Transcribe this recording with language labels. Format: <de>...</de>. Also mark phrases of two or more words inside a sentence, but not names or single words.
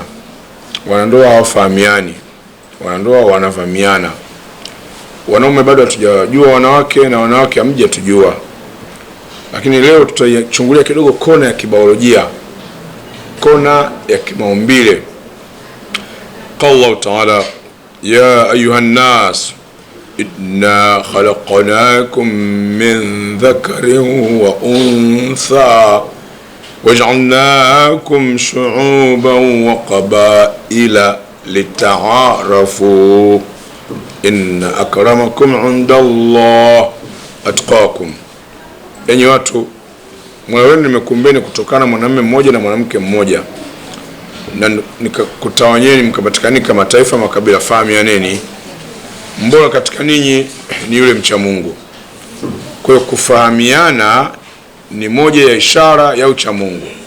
<sw>Wanandoa hawafahamiani, wanandoa wanavamiana. Wanaume bado hatujajua wanawake na wanawake hamjatujua. Lakini leo tutachungulia kidogo kona ya kibiolojia, kona ya kimaumbile.</sw> <ar>قال الله تعالى يا أيها الناس إنا خلقناكم من ذكر وأنثى وجعلناكم شعوبا وقبائل لتعارفوا إن أكرمكم عند الله أتقاكم.</ar> <sw>Enyi watu, Mola wenu nimekumbeni kutokana mwanamume mmoja na mwanamke mmoja, na nikakutawanyeni mkapatikanika mataifa makabila. Fahamianeni, mbora katika ninyi ni yule mcha Mungu. Kwa hiyo kufahamiana ni moja ya ishara ya ucha Mungu.</sw>